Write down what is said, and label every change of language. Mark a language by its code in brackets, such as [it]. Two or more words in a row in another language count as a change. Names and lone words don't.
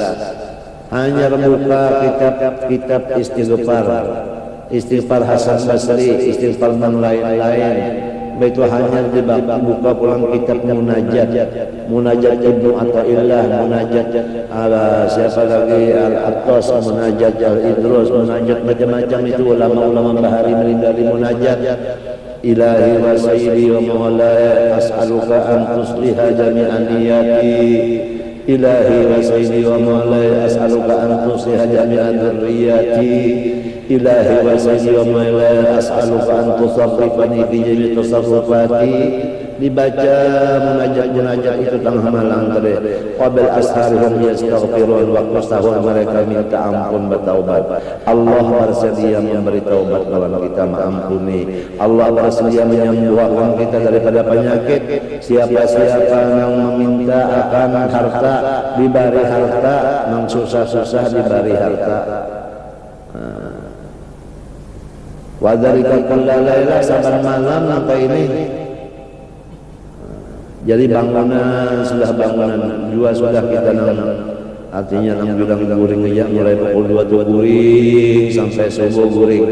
[bjn] Hanya buka kitab istighfar Hasan Basri, istighfar yang lain-lain. Itu hanya dibuka pulang kitab munajat Ibnu Athaillah, munajat ala siapa lagi Al-Attas, munajat Al-Idrus, munajat macam-macam itu ulama-ulama bahari melindari munajat. [ar] إلهي وسيدي ومولاي أسألك أن تصلح جميع نياتي. إلهي وسيدي ومولاي أسألك أن تصلح جميع ذريتي. إلهي وسيدي ومولاي أسألك أن تصرفني في جميع تصرفاتي. [bjn] Dibaca munajat itu tengah malam tadi. [ar] قبل أسحارهم يستغفرون, [bjn] waktu sahur mereka minta ampun bertaubat. Allah bersedia memberi taubat lawan kita mengampuni. Allah bersedia menyembuhkan kita daripada penyakit. Siapa-siapa yang meminta akan harta diberi harta, yang susah-susah diberi harta. [ar] وذلك كل ليلة, [bjn] saban malam apa ini. Jadi bangunan sudah bangunan dua sudah kita artinya nang bilang guring aja mulai pukul 2 tuh guring sampai subuh guring.